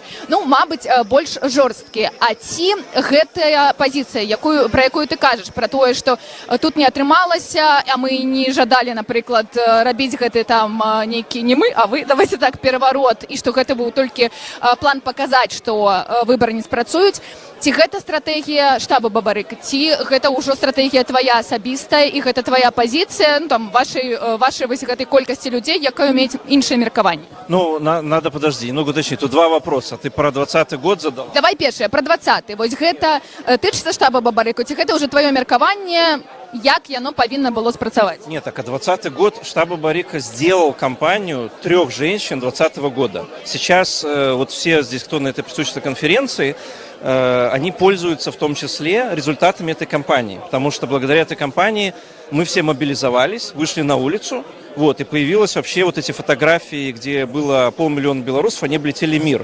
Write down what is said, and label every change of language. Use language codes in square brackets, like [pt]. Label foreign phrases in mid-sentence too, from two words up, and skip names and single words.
[be] Ну, мабыць, больш жорсткія. А ці гэтая пазіцыя, пра якую ты кажаш, пра тое, што тут не атрымалася, а мы не жадалі, напрыклад, рабіць гэты там нейкі, не мы, а вы, [ru] давайте так, [be] пераварот, і што гэта быў толькі план паказаць, што выбары не спрацуюць. Ці гэта стратэгія штаба Бабарыка, ці гэта ўжо стратэгія твая асабістая і гэта твая пазіцыя, ну, там, вашай вось гэтай колькасці людзей, якая мець іншае меркаванне? Ну, [ru] надо, подожди, уточнить, тут два вопроса. Ты про 20-й год задал? Давай першае, про 20-й. [be] Вось гэта тычыцца штаба Бабарыка, ці гэта ўжо твоё меркаванне, як яно павінна было спрацаваць? [ru] Нет, так, а 20-й год штаб Бабарыка сделал кампанию 3 женщин 20-го года. Сейчас вот все здесь, кто на этой присутствующей конференции, они пользуются в том числе результатами этой кампании. Потому что благодаря этой кампании мы все мобилизовались, вышли на улицу, вот, и появилось вообще вот эти фотографии, где было 500 000 белорусов, они облетели мир.